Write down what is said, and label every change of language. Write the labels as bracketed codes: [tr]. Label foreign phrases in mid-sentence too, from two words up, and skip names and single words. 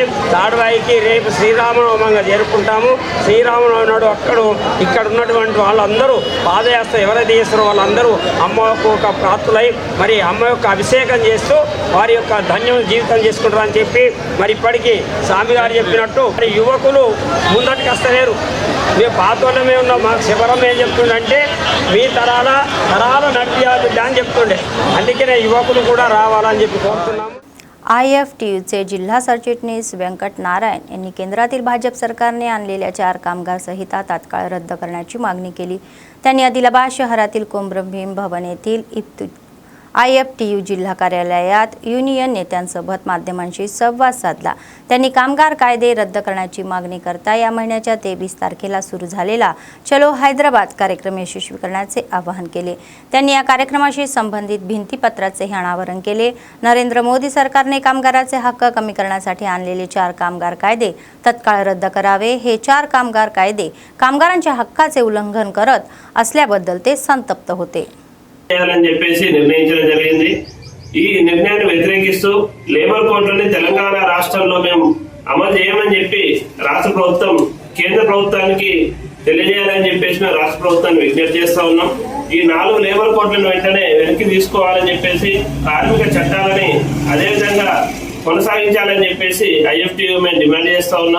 [te] తాడ్వాయికి రేపు శ్రీరామనవమిగా జరుపుకుంటాము. శ్రీరామనవమి నాడు ఇక్కడ ఉన్నటువంటి వాళ్ళందరూ పాదయాత్ర ఎవరైతే చేస్తారో వాళ్ళందరూ అమ్మకు ఒక ప్రార్థులై మరి అమ్మ యొక్క అభిషేకం చేస్తూ వారి యొక్క ధన్యం జీవితం చేసుకుంటారు అని చెప్పి మరి ఇప్పటికీ స్వామి గారు చెప్పినట్టు మరి యువకులు ముందటికి వస్తలేరు. మేము పాతోళ్ళమే ఉన్నాం. మాకు శబరం ఏం చెప్తుండంటే మీ తరాల నడిపియాలి అని చెప్తుండే. అందుకనే యువకులు కూడా రావాలని చెప్పి కోరుతున్నాము. [mr] IFTUचे जिल्हा सरचिटणीस व्यंकट नारायण यांनी केंद्रातील भाजप सरकारने आणलेल्या 4 कामगार संहिता तात्काळ रद्द करण्याची मागणी केली. त्यांनी आदिलाबाद शहरातील कोमरभीम भवन येथील IFTU जिल्हा कार्यालयात युनियन नेत्यांसोबत माध्यमांशी संवाद साधला। त्यांनी कामगार कायदे रद्द करण्याची मागणी करता या महिन्याच्या 23 तारखेला सुरू झालेला चलो हैदराबाद कार्यक्रम यशस्वी करण्याचे आवाहन केले। त्यांनी या कार्यक्रमाशी संबंधित भिंतीपत्राचे अनावरण केले। नरेंद्र मोदी सरकारने कामगाराचे हक्क कमी करण्यासाठी आणलेले 4 कामगार कायदे तत्काळ रद्द करावे। हे 4 कामगार कायदे कामगारांच्या हक्काचे उल्लंघन करत असल्याबद्दल ते संतप्त होते। [te] చేయాలని చెప్పేసి నిర్ణయించడం జరిగింది। ఈ నిర్ణయాన్ని వ్యతిరేకిస్తూ [en] labour codes [te] తెలంగాణ రాష్ట్రంలో మేము అమలు చేయమని చెప్పి రాష్ట్ర ప్రభుత్వం కేంద్ర ప్రభుత్వానికి తెలియజేయాలని చెప్పేసి మేము రాష్ట్ర ప్రభుత్వాన్ని విజ్ఞప్తి చేస్తా ఉన్నాం। ఈ 4 [en] labour codes [te] వెంటనే వెనక్కి తీసుకోవాలని చెప్పేసి కార్మిక చట్టాలని అదేవిధంగా కొనసాగించాలని చెప్పేసి IFTU మేము డిమాండ్ చేస్తా ఉన్నాం।